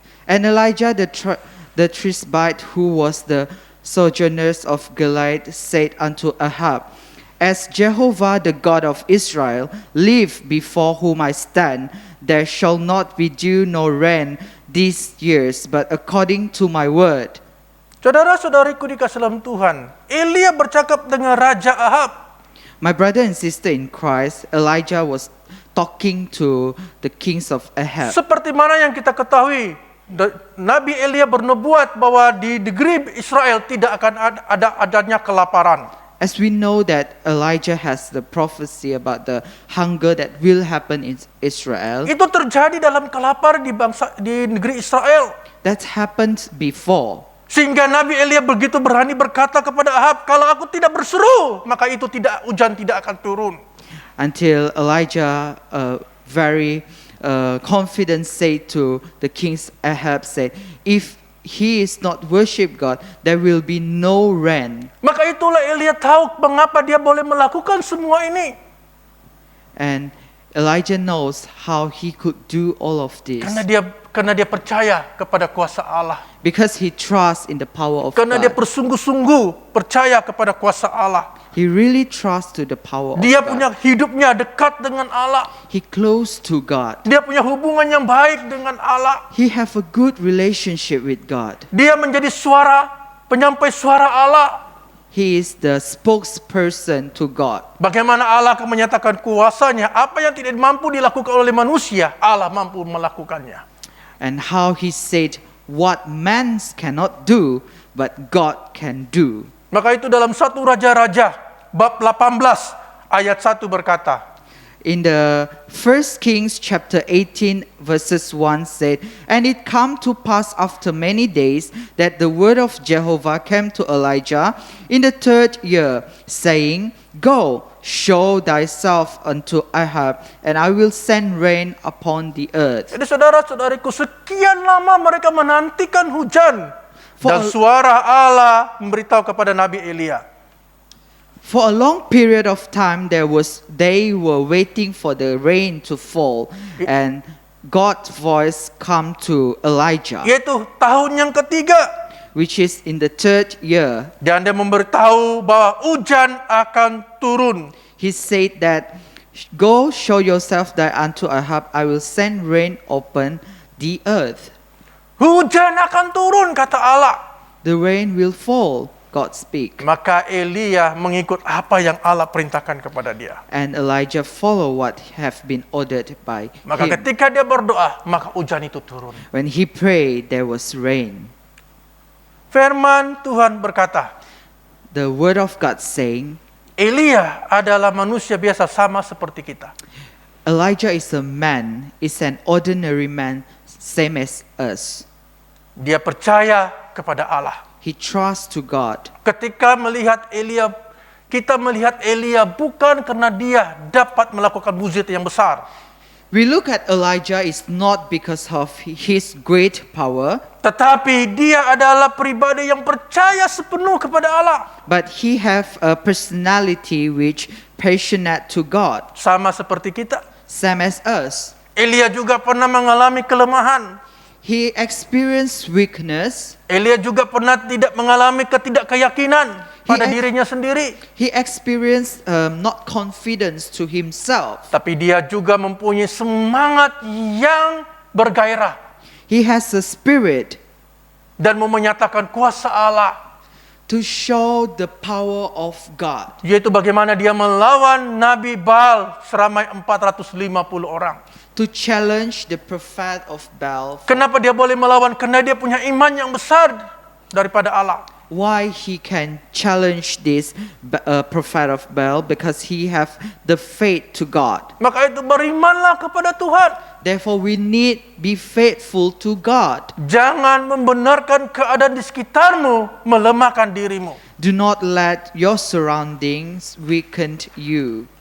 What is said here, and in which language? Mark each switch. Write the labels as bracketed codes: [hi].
[en] And Elijah the Tishbite, who was the sojourners of Gilead, said unto Ahab, As Jehovah the God of Israel live before whom I stand, there shall not be dew nor rain these years, but according to my word. [ms] Saudara-saudariku dikasih dalam Tuhan, Elia bercakap dengan Raja Ahab. [en] My brother and sister in Christ, Elijah was talking to the kings of Ahab. [ms] Seperti mana yang kita ketahui, Nabi Elia bernubuat bahwa di negeri Israel tidak akan adanya kelaparan. [en] As we know that Elijah has the prophecy about the hunger that will happen in Israel, [ms] Itu terjadi dalam kelaparan di negeri Israel. [en] that happened before. [ms] Sehingga Nabi Elia begitu berani berkata kepada Ahab, kalau aku tidak berseru, maka itu hujan tidak akan turun. [en] Until Elijah very confident said to the kings Ahab, said, if he is not worship God, there will be no rain. [ms] Maka itulah Elia tahu mengapa dia boleh melakukan semua ini. [en] And Elijah knows how he could do all of this. [ms] Karena dia percaya kepada kuasa Allah. [en] Because he trusts in the power of [ms] Karena dia [en] God. [ms] bersungguh-sungguh percaya kepada kuasa Allah. [en] He really trusts to the power of [ms] Dia [en] God. [ms] punya hidupnya dekat dengan Allah. [en] He close to God. [ms] Dia punya hubungan yang baik dengan Allah. [en] He have a good relationship with God. [ms] Dia menjadi penyampai suara Allah. [en] He is the spokesperson to God. [ms] Bagaimana Allah akan menyatakan kuasanya, apa yang tidak mampu dilakukan oleh manusia, Allah mampu melakukannya. [en] And how he said, what man cannot do, but God can do. [ms] Maka itu dalam 1 Raja-Raja bab 18 ayat 1 berkata, [en] In the 1 Kings chapter 18 verses 1 said, And it come to pass after many days that the word of Jehovah came to Elijah in the 3rd year, saying, Go, show thyself unto Ahab, and I will send rain upon the earth. [ms] Jadi saudara-saudariku, sekian lama mereka menantikan hujan. Dan suara Allah memberitahu kepada Nabi Elia. [en] For a long period of time, they were waiting for the rain to fall, and God's voice come to Elijah, [ms] Yaitu tahun yang ketiga. [en] which is in the 3rd year. [ms] Dan dia memberitahu bahwa hujan akan turun. [en] He said that, Go show yourself there unto Ahab, I will send rain upon the earth. [ms] Hujan akan turun, kata Allah. [en] The rain will fall, God speak. [ms] Maka Elia mengikut apa yang Allah perintahkan kepada dia. [en] And Elijah follow what have been ordered by [ms] Maka [en] him. [ms] ketika dia berdoa, maka hujan itu turun. [en] When he prayed, there was rain. [ms] Firman Tuhan berkata, [en] The word of God saying, [ms] Elia adalah manusia biasa sama seperti kita. [en] Elijah is an ordinary man, same as us. [ms] Dia percaya kepada Allah. [en] He trusts to God. [ms] Ketika melihat Elia, kita melihat Elia bukan karena dia dapat melakukan mukjizat yang besar. [en] We look at Elijah is not because of his great power, [ms] Tetapi dia adalah pribadi yang percaya sepenuh kepada Allah. [en] but he have a personality which passionate to God, [ms] Sama seperti kita. [en] same as us. [ms] Elia juga pernah mengalami kelemahan. [en] He experienced weakness. [ms] Elia juga pernah tidak mengalami ketidakkeyakinan pada [en] He- [ms] dirinya sendiri. [en] He experienced not confidence to himself. [ms] Tapi dia juga mempunyai semangat yang bergairah. [en] He has a spirit [ms] Dan mau menyatakan kuasa Allah. [en] to show the power of God. [ms] Yaitu bagaimana dia melawan Nabi Baal seramai 450 orang. [en] To challenge the prophet of Baal. [ms] Kenapa dia boleh melawan? Karena dia punya iman yang besar daripada Allah. [en] Why he can challenge this prophet of Baal? Because he have the faith to God. [ms] Maka itu berimanlah kepada Tuhan. [en] Therefore, we need be faithful to God. [ms] Jangan membenarkan keadaan di sekitarmu melemahkan dirimu. [en] Do not let your surroundings weaken you.